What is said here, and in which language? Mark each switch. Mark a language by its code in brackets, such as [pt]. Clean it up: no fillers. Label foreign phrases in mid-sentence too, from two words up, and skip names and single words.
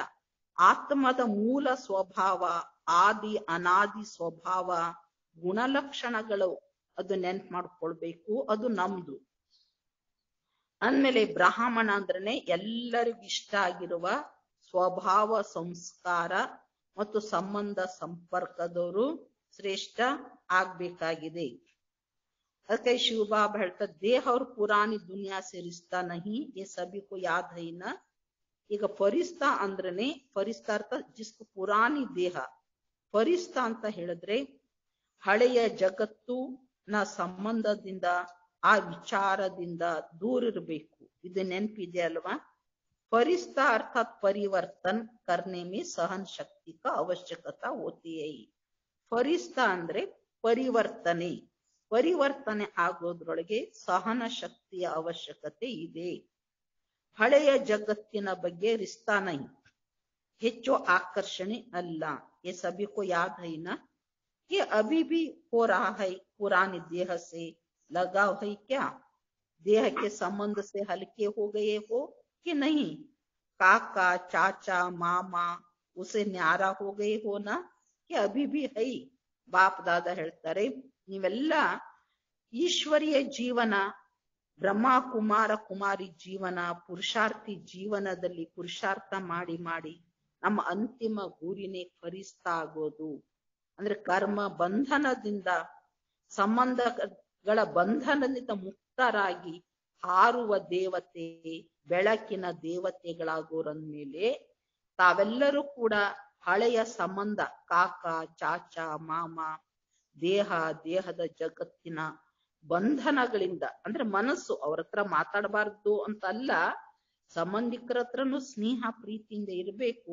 [kn] ಆತ್ಮದ ಮೂಲ ಸ್ವಭಾವ, ಆದಿ ಅನಾದಿ ಸ್ವಭಾವ, ಗುಣಲಕ್ಷಣಗಳು, ಅದು ನೆನ್ಪು ಮಾಡ್ಕೊಳ್ಬೇಕು, ಅದು ನಮ್ದು. ಅಂದ್ಮೇಲೆ ಬ್ರಾಹ್ಮಣ ಅಂದ್ರನೆ ಎಲ್ಲರಿಗೂ ಇಷ್ಟ ಆಗಿರುವ ಸ್ವಭಾವ ಸಂಸ್ಕಾರ ಮತ್ತು ಸಂಬಂಧ ಸಂಪರ್ಕದವರು ಶ್ರೇಷ್ಠ ಆಗ್ಬೇಕಾಗಿದೆ. ಅದಕ್ಕೆ ಶಿವಬಾಬಾ ಹೇಳ್ತಾರೆ, ದೇಹ [hi] और पुरानी दुनिया से रिश्ता नहीं, ये सभी को याद है ना. [kn] ಈಗ ಫರಿಸ್ತಾ ಅಂದ್ರನೆ, ಫರಿಸ್ತಾ ಅರ್ಥ [hi] जिसको पुरानी देह. [kn] ಫರಿಸ್ತಾ ಅಂತ ಹೇಳಿದ್ರೆ ಹಳೆಯ ಜಗತ್ತು ನ ಸಂಬಂಧದಿಂದ ಆ ವಿಚಾರದಿಂದ ದೂರ ಇರಬೇಕು. ಇದು ನೆನಪಿದೆ ಅಲ್ವಾ? [hi] फरिश्ता अर्थात परिवर्तन करने में सहन शक्ति का आवश्यकता होती है. [kn] ಫರಿಸ್ತಾ ಅಂದ್ರೆ ಪರಿವರ್ತನೆ, ಪರಿವರ್ತನೆ ಆಗೋದ್ರೊಳಗೆ ಸಹನ ಶಕ್ತಿಯ ಅವಶ್ಯಕತೆ ಇದೆ. ಹಳೆಯ ಜಗತ್ತಿನ ಬಗ್ಗೆ [hi] रिश्ता नहीं, [kn] ಹೆಚ್ಚು ಆಕರ್ಷಣೆ ಅಲ್ಲ. [hi] ये सभी को याद है ना कि अभी भी हो रहा है, पुरानी देह से लगाव है क्या? देह के संबंध से हल्के हो गए हो कि नहीं? काका चाचा मामा उसे न्यारा हो गए हो ना कि अभी भी है? [kn] ಬಾಪ್ ದಾದಾ ಹೇಳ್ತಾರೆ, ನೀವೆಲ್ಲ ಈಶ್ವರೀಯ ಜೀವನ, ಬ್ರಹ್ಮ ಕುಮಾರ ಕುಮಾರಿ ಜೀವನ, ಪುರುಷಾರ್ಥಿ ಜೀವನದಲ್ಲಿ ಪುರುಷಾರ್ಥ ಮಾಡಿ ಮಾಡಿ ನಮ್ಮ ಅಂತಿಮ ಗುರಿನೇ ಫರಿಸ್ತಾ ಆಗೋದು. ಅಂದ್ರೆ ಕರ್ಮ ಬಂಧನದಿಂದ, ಸಂಬಂಧಗಳ ಬಂಧನದಿಂದ ಮುಕ್ತರಾಗಿ ಹಾರುವ ದೇವತೆ, ಬೆಳಕಿನ ದೇವತೆಗಳಾಗೋರಂದ್ಮೇಲೆ ತಾವೆಲ್ಲರೂ ಕೂಡ ಹಳೆಯ ಸಂಬಂಧ, ಕಾಕ ಚಾಚಾ ಮಾಮ, ದೇಹ ದೇಹದ ಜಗತ್ತಿನ ಬಂಧನಗಳಿಂದ, ಅಂದ್ರೆ ಮನಸ್ಸು ಅವ್ರ ಹತ್ರ ಮಾತಾಡಬಾರ್ದು ಅಂತಲ್ಲ, ಸಂಬಂಧಿಕರ ಹತ್ರನು ಸ್ನೇಹ ಪ್ರೀತಿಯಿಂದ ಇರಬೇಕು.